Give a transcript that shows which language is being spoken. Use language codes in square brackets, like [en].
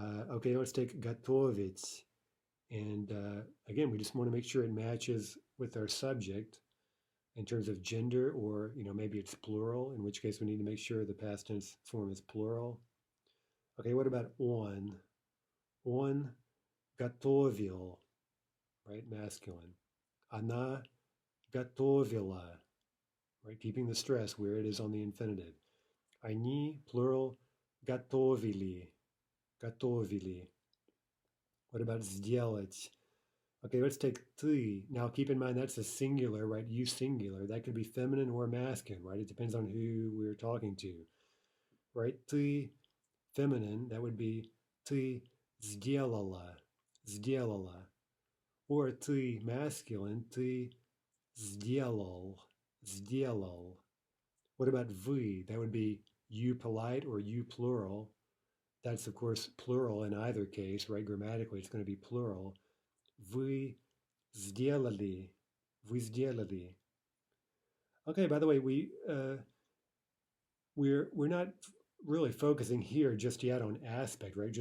[en] Okay, let's take готовить, and again, we just want to make sure it matches with our subject in terms of gender, or maybe it's plural, in which case we need to make sure the past tense form is plural. Okay, what about on? [ru] On готовил, [en] right? Masculine. [ru] Она готовила, right? [en] Keeping the stress where it is on the infinitive. [ru] Они, plural, готовили, готовили. [en] What about сделать? Okay, let's take ты. Now keep in mind that's a singular, right? You singular. That could be feminine or masculine, right? It depends on who we're talking to, right? Ты, feminine, that would be [ru] ты сделала, сделала. Or ты, masculine, ты сделал, сделал. [en] What about вы? That would be you polite or you plural. That's, of course, plural in either case, right? Grammatically, it's going to be plural. [ru] Вы сделали. Вы сделали. [en] Okay, by the way, we're not really focusing here just yet on aspect, right?